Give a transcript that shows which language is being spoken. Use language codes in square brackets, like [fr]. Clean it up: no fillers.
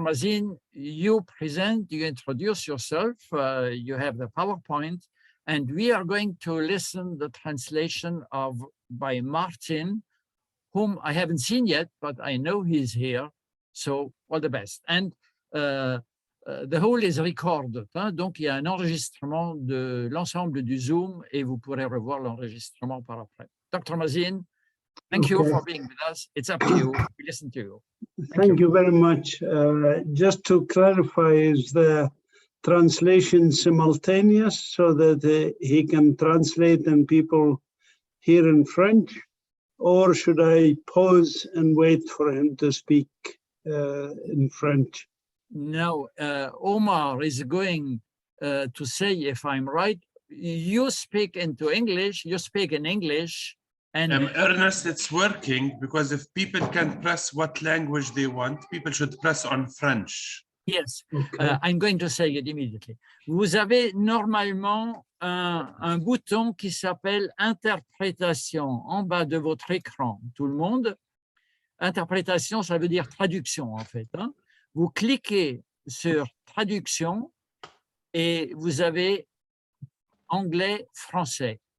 [en] Mazin, you present, you introduce yourself, you have the PowerPoint, and we are going to listen the translation by Martin, whom I haven't seen yet, but I know he's here, so all the best. And the whole is recorded, [fr] donc il y a un enregistrement de l'ensemble du Zoom et vous pourrez revoir l'enregistrement par après. [en] Dr. Mazin, thank you for being with us. It's up to you. We listen to you. Thank you very much. Just to clarify, is the translation simultaneous so that he can translate and people hear in French? Or should I pause and wait for him to speak in French? No, Omar is going to say, if I'm right, you speak into English, you speak in English. And Ernest, it's working because if people can press what language they want, people should press on French. Yes, okay. I'm going to say it immediately. [fr] Vous avez normalement un bouton qui s'appelle interprétation en bas de votre écran. Tout le monde, interprétation, ça veut dire traduction en fait. Vous cliquez sur traduction et vous avez anglais-français.